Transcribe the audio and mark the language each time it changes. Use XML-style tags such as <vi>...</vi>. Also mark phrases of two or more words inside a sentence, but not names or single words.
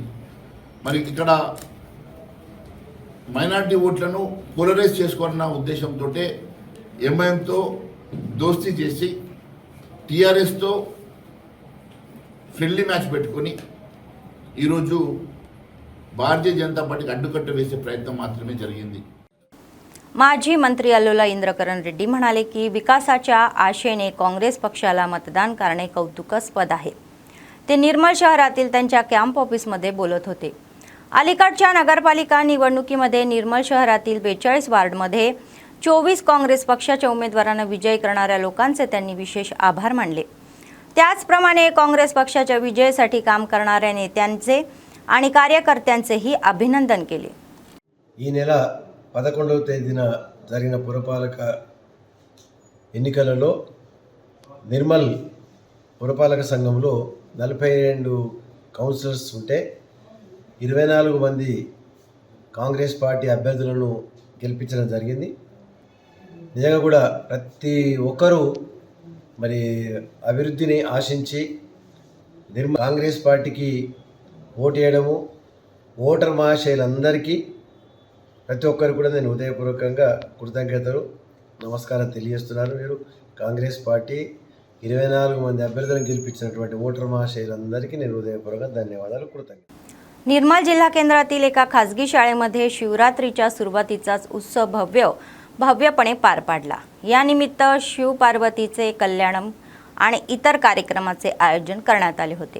<te>మరి ఇక్కడ మైనార్టీ ఓట్లను పోలరైజ్ చేసుకోవాలన్న ఉద్దేశంతో ఎంఐఎంతో దోస్తీ చేసి టీఆర్ఎస్తో</te> <en>friendly match</en> <te>పెట్టుకొని ఈరోజు భారతీయ జనతా పార్టీకి అడ్డుకట్ట వేసే ప్రయత్నం మాత్రమే జరిగింది.</te> <mr>माजी मंत्री अल्लोला इंद्रकरण रेड्डी म्हणाले की विकासाच्या आशेने काँग्रेस पक्षाला मतदान करणे कौतुकास्पद आहे. ते निर्मल शहरातील त्यांच्या</mr> <en>camp officeमध्ये</en> <mr>बोलत होते. अलीकडच्या नगरपालिका निवडणुकीमध्ये निर्मल शहरातील 42 वार्डमध्ये 24 काँग्रेस पक्षाच्या उमेदवारांना विजयी करणाऱ्या लोकांचे त्यांनी विशेष आभार मानले. त्याचप्रमाणे काँग्रेस पक्षाच्या विजयासाठी काम करणाऱ्या नेत्यांचे आणि कार्यकर्त्यांचेही अभिनंदन केले.</mr> <te>ఈ నెల 11వ తేదీన జరిగిన పురపాలక ఎన్నికలలో నిర్మల్ పురపాలక సంఘంలో 42 కౌన్సిలర్స్ ఉంటే 24 మంది కాంగ్రెస్ పార్టీ అభ్యర్థులను గెలిపించడం జరిగింది. నిజంగా కూడా ప్రతి ఒక్కరూ మరి అభివృద్ధిని ఆశించి కాంగ్రెస్ పార్టీకి ఓటు వేయడము, ఓటర్ మహాశయులందరికీ ప్రతి ఒక్కరు కూడా నేను హృదయపూర్వకంగా కృతజ్ఞతలు నమస్కారం తెలియజేస్తున్నాను. మీరు కాంగ్రెస్ పార్టీ 24 మంది అభ్యర్థులను గెలిపించినటువంటి ఓటర్ మహాశయులందరికీ నేను హృదయపూర్వక ధన్యవాదాలు కృతజ్ఞతలు.</te> <mr>निर्मल जिल्हा केंद्रातील एका खासगी शाळेमध्ये शिवरात्रीच्या सुरुवातीचाच उत्सव भव्यपणे पार पाडला. यानिमित्त शिव पार्वतीचे कल्याणम आणि इतर कार्यक्रमाचे आयोजन करण्यात आले होते.</mr>